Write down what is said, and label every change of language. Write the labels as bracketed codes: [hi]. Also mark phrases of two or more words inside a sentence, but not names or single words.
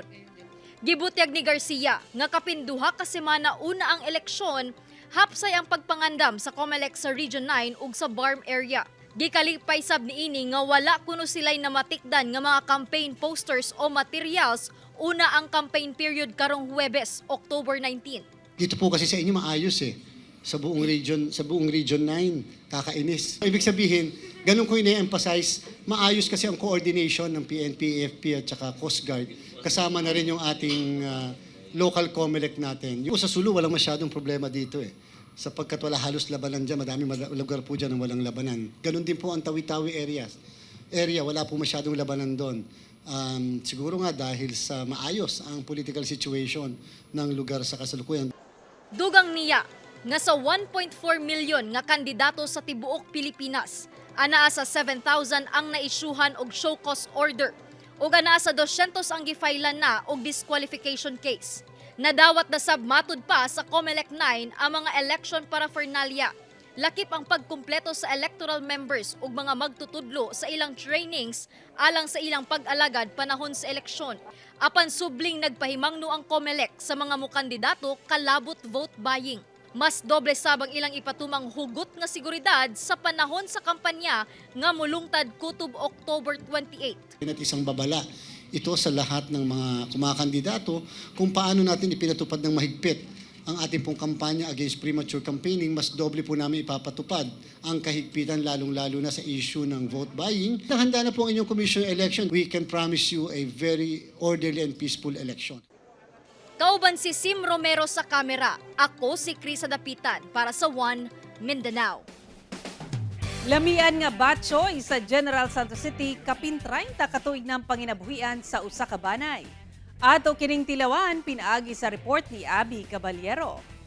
[ceb] Gibutyag ni Garcia nga kapinduha ka semana una ang eleksyon, hapsay ang pagpangandam sa COMELEC sa Region 9 ug sa BARM area. Gikalipay sab niini nga wala kuno silay namatikdan nga mga [en] campaign posters [ceb] o materials una ang [en] campaign period [ceb] karong Huwebes, October 19. [tl] Dito po kasi sa inyo maayos sa buong region 9, kakainis. Ibig sabihin, ganun ko ina-emphasize, maayos kasi ang coordination ng PNP, AFP at saka Coast Guard. Kasama na rin yung ating local COMELEC natin. Yung sa Sulu, walang masyadong problema dito sapagkat wala halos labanan dyan, madaming lugar po dyan ang walang labanan. Ganun din po ang Tawi-Tawi area, wala po masyadong labanan doon. Siguro nga dahil sa maayos ang [en] political situation [tl] ng lugar sa kasalukuyan. [ceb] Dugang niya nga sa 1.4 milyon nga kandidato sa tibuok Pilipinas, anaa sa 7,000 ang naisyuhan og [en] show cause order [ceb] ug anaa sa 200 ang gifailan na og [en] disqualification case. [ceb] Nadawat na sab matud pa sa COMELEC 9 ang mga election paraphernalia. Lakip ang pagkumpleto sa [en] electoral members [ceb] ug mga magtutudlo sa ilang trainings alang sa ilang pag-alagad panahon sa eleksyon. Apan subling nagpahimangno ang COMELEC sa mga mukandidato kalabot [en] vote buying. [ceb] Mas doble sabang ilang ipatumang hugot nga seguridad sa panahon sa kampanya nga mulungtad kutob October 28. [tl] At isang babala ito sa lahat ng mga kumakandidato kung paano natin ipinatupad ng mahigpit ang ating pong kampanya [en] against premature campaigning. [tl] Mas doble po namin ipapatupad ang kahigpitan lalong-lalo na sa issue ng [en] vote buying. [tl] Handa na po ang inyong [en] commission election. We can promise you a very orderly and peaceful election. [ceb] Kauban si Sim Romero sa kamera. Ako si Krisa Dapitan para sa One Mindanao. Lamian nga batchoy sa General Santos City kapin 30 katuig ng panginabuhian sa usa ka banay. Ato kining tilawan pinaagi sa report ni Abby Caballero.